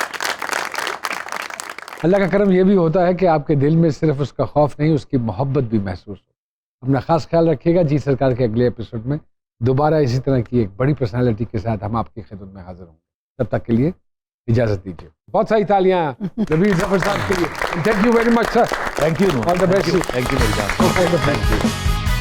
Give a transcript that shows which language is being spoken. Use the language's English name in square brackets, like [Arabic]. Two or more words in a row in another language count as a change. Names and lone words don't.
[Hindi] अल्लाह का करम ये भी होता है कि आपके दिल में सिर्फ उसका खौफ नहीं, उसकी मोहब्बत भी महसूस हो। अपना खास ख्याल रखिएगा। जी सरकार के अगले एपिसोड में दोबारा इसी तरह की एक बड़ी पर्सनालिटी के साथ हम आपकी खिदमत में हाजिर होंगे। तब तक के लिए इजाजत दीजिए। बहुत सारी तालियां नबील जफर साहब के लिए। [English] thank you very much sir. thank you. all the best. thank you [Hindi] मेरी जान। [English] thank you.